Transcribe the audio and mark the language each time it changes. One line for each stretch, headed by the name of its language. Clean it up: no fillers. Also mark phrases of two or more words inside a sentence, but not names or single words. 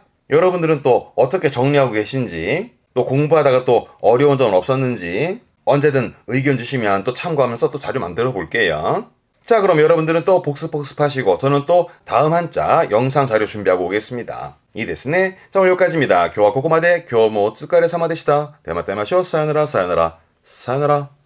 Korean: 여러분들은 또 어떻게 정리하고 계신지, 또 공부하다가 또 어려운 점은 없었는지 언제든 의견 주시면 또 참고하면서 또 자료 만들어 볼게요. 자, 그럼 여러분들은 또 복습하시고 저는 또 다음 한자 영상 자료 준비하고 오겠습니다.
Japanese: 이 ですね.
Korean: 자, 오늘 여기까지입니다.
Japanese: 今日はここまで。今日もお疲れ様でした。ではまた会いましょう。さよなら、さよなら、さよなら。